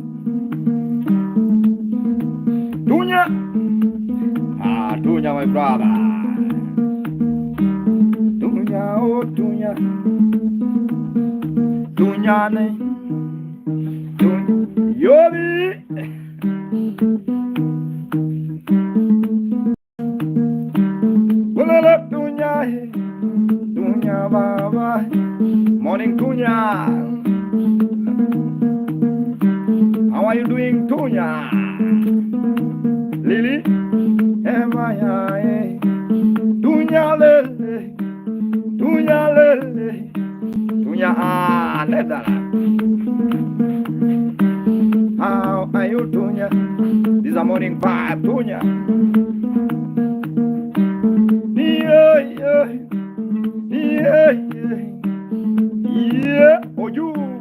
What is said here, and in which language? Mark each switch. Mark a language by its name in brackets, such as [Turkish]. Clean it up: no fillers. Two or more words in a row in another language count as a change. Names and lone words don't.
[English] Tunya! Tunya, my brother. Tunya, oh, Tunya. Tunya, ne. Tunya. Yobi! Bulala, Tunya. Tunya, baba. Morning, Tunya. How are you doing, Tunya? Lily? Tunya lele, Tunya lele, Tunya how are you, Tunya? This is a morning vibe, Tunya. Yeah, oh you.